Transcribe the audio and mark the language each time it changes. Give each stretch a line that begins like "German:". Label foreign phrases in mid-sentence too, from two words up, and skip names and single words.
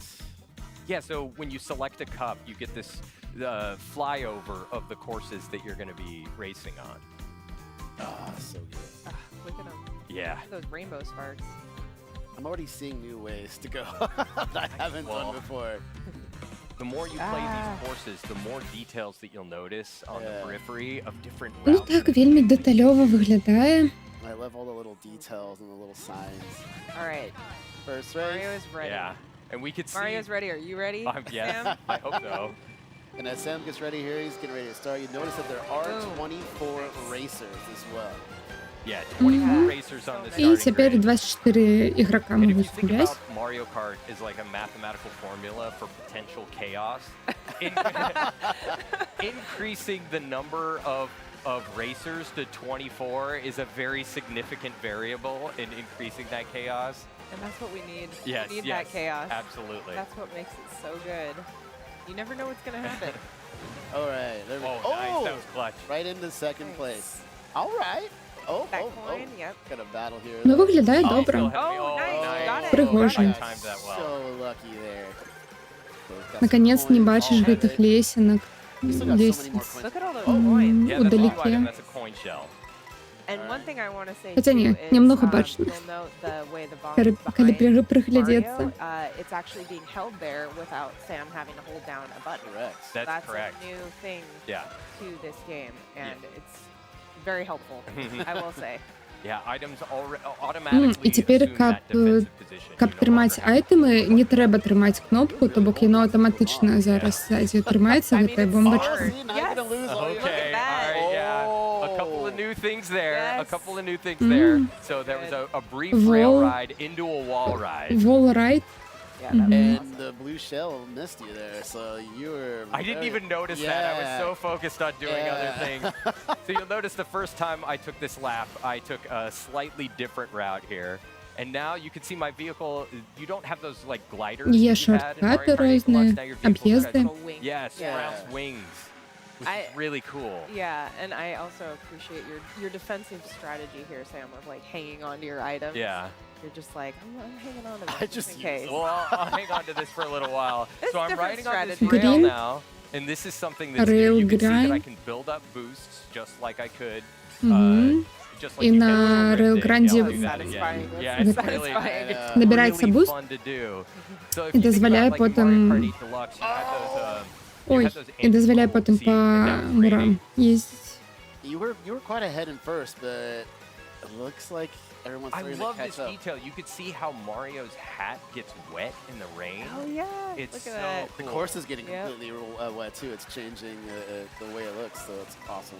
English: Yeah, so when you select a cup, you get this flyover of the courses that you're going to be racing on. Ah, so good. Ah, look at them. Yeah. Those rainbow sparks. I'm already seeing new ways to go that I haven't Well, done before. The more you play Ah. these courses, the more details that you'll notice on the Yeah. periphery of different
Belarusian: Ну
English: routes.
Belarusian: так, вельмі дэталёва выглядае.
English: I love all the little details and the little signs. All right. First Mario race. is ready. Yeah, and we could see. Mario's ready. Are you ready? Yes, Sam? I hope so. And as Sam gets ready here, he's getting ready to start. You notice that there are Boom. 24 racers as well. Yeah, 24 Mhm. racers on the
Russian: И
Belarusian: І
English: starting
Russian: теперь
English: grid.
Russian: 24 игрока
English: And if you
Russian: могут
English: think
Russian: гулять.
English: about Mario Kart is like a mathematical formula for potential chaos, increasing the number of racers to 24 is a very significant variable in increasing that chaos. And that's what we need. Yes, we need yes, that chaos. absolutely. That's what makes it so good. You never know what's gonna happen. All right, there we Oh, go. nice, that was clutch. Right into second Nice. place. All right. Oh, That oh, coin, yep. Got a battle here.
Ukrainian: Ну
English: though.
Ukrainian: выглядає
English: Oh,
Ukrainian: добре.
English: still hit me. Oh, nice, got it. Пригожин. I timed that well. So lucky there. So we've got some
Russian: Наконец не
English: coins
Ukrainian: бачиш
English: already.
Belarusian: гэтых лесенок.
English: We still got so many more
Russian: Лестниц.
English: coins. Look at all those Oh, coins. Yeah, that's a new
Russian: Удалеке.
English: item. That's a coin shell. And one thing I want to say
Russian: Хотя
English: too
Russian: не,
English: is,
Belarusian: немного бачно.
English: you'll note the way the bomb
Ukrainian: Коли
English: is behind
Russian: коли приглядеться.
English: Mario, it's actually being held there without Sam having to hold down a button. Correct. That's correct. a new thing Yeah. to this game, and it's very helpful, I will say. Yeah, items automatically
Ukrainian: І тепер,
English: assume
Belarusian: каб,
English: that defensive position.
Belarusian: каб
English: You no
Belarusian: трымаць
English: longer have to
Belarusian: айтэмы, не трэба трымаць кнопку, то бок яно аўтаматычна зараз ззаді трымаецца
English: I mean,
Belarusian: гэтая
English: it's
Belarusian: бомбачка.
English: smart. See, now you're gonna lose all your- Okay, at that. all right, yeah. A couple of Oh. new things there. A Yes. couple of new things there. So there was a brief rail Wall- ride into a wall ride. Wall ride. Yeah, that was Mhm. And awesome. the blue shell missed you there, so you were. I didn't very- even notice that. I was Yeah. so focused on doing other Yeah. things. So you'll notice the first time I took this lap, I took a slightly different route here. And now you can see my vehicle, you don't have those like gliders
Ukrainian: Є
English: that you had in Mario
Ukrainian: шорткати
English: Kart 8
Ukrainian: різні,
English: Deluxe. Now your vehicle's got
Ukrainian: об'їзди.
English: Little wings. Yes, Yeah. Brown's wings, which is I- really cool. Yeah, and I also appreciate your defensive strategy here, Sam, of like hanging on to your items. Yeah. You're just like, I'm hanging on to this I just just in use case. them. Well, I'll hang on to this for a little while. It's So I'm different riding on this strategy. rail Green. now, and this is something that's Rail new. You can see that I grind. can build up boosts just like I could. Мгм. Just
Russian: И
English: like you
Russian: на
English: can with Rail Rift. Grande Yeah, I'll do that again. Satisfying. Yeah, it's That's really, satisfying. Yeah.
Ukrainian: Набирається
English: really
Ukrainian: буст.
English: fun to do. So if
Ukrainian: І
English: you think
Ukrainian: дозволяє
English: about, like, in
Ukrainian: потім-
English: Mario Kart 8 Deluxe, you had those, you
Ukrainian: Ой,
English: had those
Ukrainian: і дозволяє
English: anti-roll
Ukrainian: потім по
English: seats and down
Ukrainian: мурам
English: training.
Ukrainian: їздити.
English: You were quite ahead in first, but looks like everyone's I starting love to catch this up. detail. You could see how Mario's hat gets wet in the rain. Oh yeah. It's Look so at that. The cool. course is getting Yep. completely wet too. It's changing the way it looks, so it's awesome.